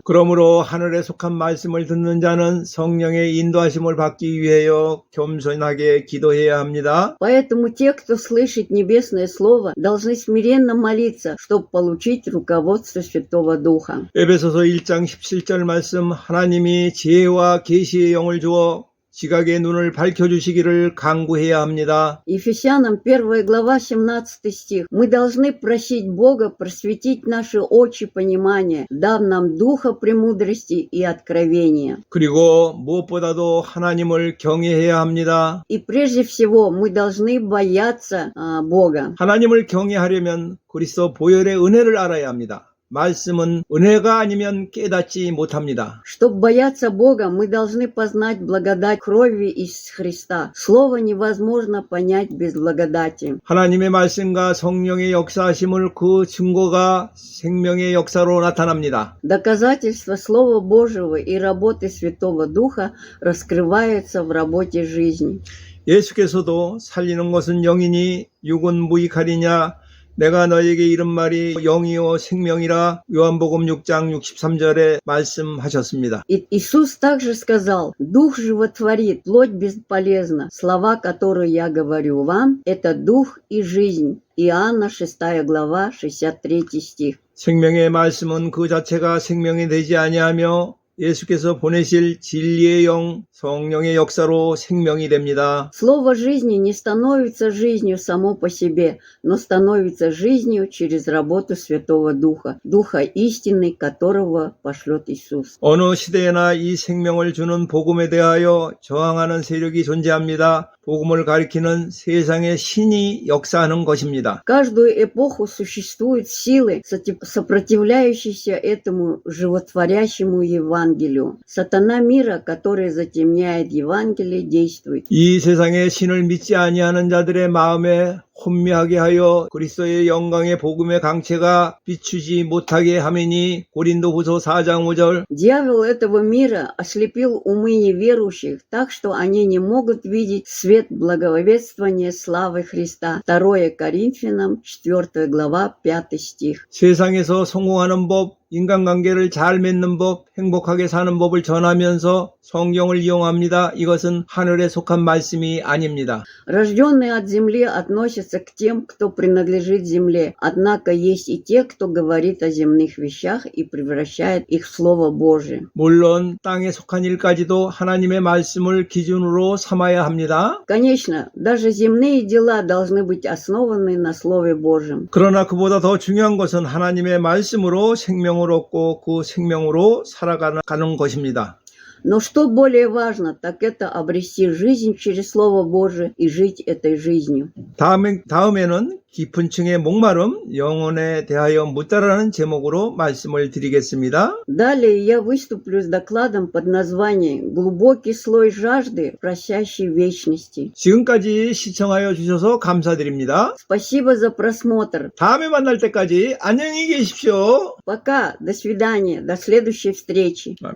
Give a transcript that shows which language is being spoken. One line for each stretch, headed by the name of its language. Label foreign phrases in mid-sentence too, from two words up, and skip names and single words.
Korean: 그러므로 하늘에 속한 말씀을 듣는 자는 성령의 인도하심을 받기 위하여 겸손하게 기도해야 합니다.
Russian: Поэтому те, кто слышит небесное Слово, должны смиренно молиться, чтобы получить руководство Святого Духа.
Korean: 에베소서 1장 17절 말씀 하나님이 지혜와 계시의 영을 주어 지각의 눈을 밝혀주시기를 간구해야 합니다.
Russian: Ефесянам 1 глава 17 стих. Мы должны просить Бога просветить наши очи понимания, дав нам духа премудрости и откровения.
Korean: 그리고 무엇보다도 하나님을 경외해야 합니다.
Russian: И прежде всего мы должны бояться Бога.
Korean: 하나님을 경외하려면 그리스도 보혈의 은혜를 알아야 합니다. 말씀은 은혜가 아니면 깨닫지 못합니다.
Russian: Чтобы бояться Бога, мы должны познать благодать крови из Христа. Слово невозможно понять без благодати.
Korean: 하나님의 말씀과 성령의 역사하심을 그 증거가 생명의 역사로 나타납니다.
Russian: Доказательство Слова Божьего и работы Святого Духа раскрывается в работе жизни.
Korean: 예수께서도 살리는 것은 영이니 육은 무익하리냐 내가 너에게 이른 말이 영이요 생명이라 요한복음 6장 63절에 말씀하셨습니다.
Russian: Иисус также сказал, Дух животворит, плоть бесполезна. Слова, которые я говорю вам, это Дух и жизнь. Иоанна 6 глава 63 стих.
Korean: 생명의 말씀은 그 자체가 생명이 되지 아니하며 예수께서 보내실 진리의 영, 성령의 역사로 생명이 됩니다.
Russian: Слово жизни не становится жизнью само по себе, но становится жизнью через работу Святого Духа, Духа истины, которого пошлет Иисус.
Korean: 어느 시대에나 이 생명을 주는 복음에 대하여 저항하는 세력이 존재합니다. 복음을 가리키는 세상의 신이 역사하는 것입니다.
Russian: Каждую эпоху существуют силы, сопротивляющиеся этому животворящему Евангелию. Сатана мира, который затемняет Евангелие, действует.
Korean: 이 세상의 신을 믿지 아니하는 자들의 마음에 혼미하게 하여 그리스도의 영광의 복음의 강체가 비추지 못하게 하매니 고린도후서 4장 5절.
Russian: Дьявол этого мира ослепил умы неверующих, так что они не могут видеть свет благовествования славы Христа. 2 Коринфянам, 4 глава, 5 стих.
Korean: 세상에서 성공하는 법, 인간관계를 잘 맺는 법, 행복하게 사는 법을 전하면서 성경을 이용합니다. 이것은 하늘에 속한 말씀이 아닙니다.
Russian: Рожденные от земли относятся к тем, кто принадлежит земле, однако есть и те, кто говорит о земных вещах и превращает их в Слово Божие.
Korean: 물론 땅에 속한 일까지도 하나님의 말씀을 기준으로 삼아야 합니다.
Russian: Конечно, даже земные дела должны быть основаны на Слове Божьем.
Korean: 그러나 그보다 더 중요한 것은 하나님의 말씀으로 생명을 얻고 그 생명으로 살아가는 것입니다.
Russian: Но что более важно, так это обрести жизнь через Слово Божие и жить этой жизнью.
Korean: 다음에는 깊은 층의 목마름, 영혼에 대하여 묻다라는 제목으로 말씀을 드리겠습니다.
Russian: Далее я выступлю с докладом под названием «Глубокий слой жажды, просящий вечности».
Korean: 지금까지 시청하여 주셔서 감사드립니다.
Russian: Спасибо за просмотр.
Korean: 다음에 만날 때까지 안녕히 계십시오.
Russian: Пока, до свидания, до следующей встречи.